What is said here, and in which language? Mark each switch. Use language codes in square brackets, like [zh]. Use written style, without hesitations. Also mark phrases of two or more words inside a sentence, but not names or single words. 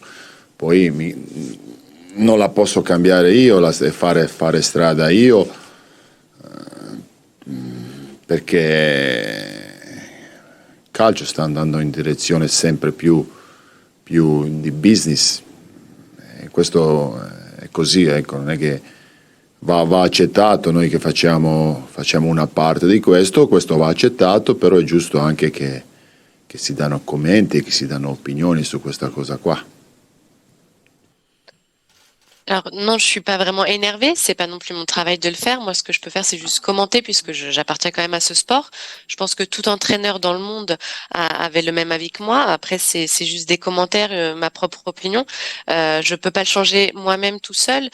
[it] Poi non la posso cambiare io e fare strada io, perché il calcio sta andando in direzione sempre più di business, e questo è così, ecco. Non è che va accettato, noi che facciamo una parte di questo va accettato, però è giusto anche che si danno commenti et che si danno opinioni su questa cosa qua. [fr] Alors non, je suis pas vraiment énervée, c'est pas non plus mon travail de le faire. Moi, ce que je peux faire, c'est juste commenter puisque j'appartiens quand même à ce sport. Je pense que tout entraîneur dans le monde avait le même avis que moi. Après, c'est juste des commentaires, ma propre opinion. Je peux pas le changer moi-même tout seul.